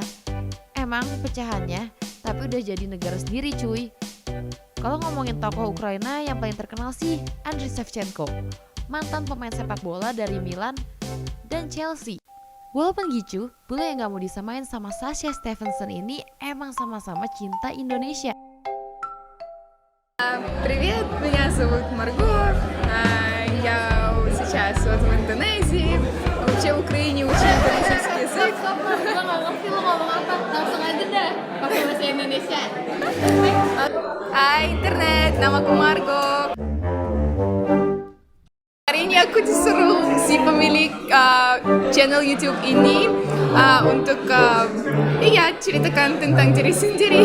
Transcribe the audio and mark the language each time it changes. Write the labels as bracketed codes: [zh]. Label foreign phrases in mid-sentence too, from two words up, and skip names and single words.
[id] Emang pecahannya, tapi udah jadi negara sendiri cuy. Kalau ngomongin tokoh Ukraina yang paling terkenal sih Andriy Shevchenko, mantan pemain sepak bola dari Milan dan Chelsea. Walaupun gitu, bule yang gak mau disamain sama Sasha Stevenson ini emang sama-sama cinta Indonesia. [ru] Привет, меня зовут Марго. Я сейчас вот в Индонезии. Вообще в Украине учу индонезийский язык. [id] Gue gak ngerti lo ngomong apa, langsung aja dah pakai bahasa Indonesia. Hai internet, namaku Margo. Hari ini aku disuruh si pemilik channel YouTube ini untuk ceritakan tentang diri sendiri.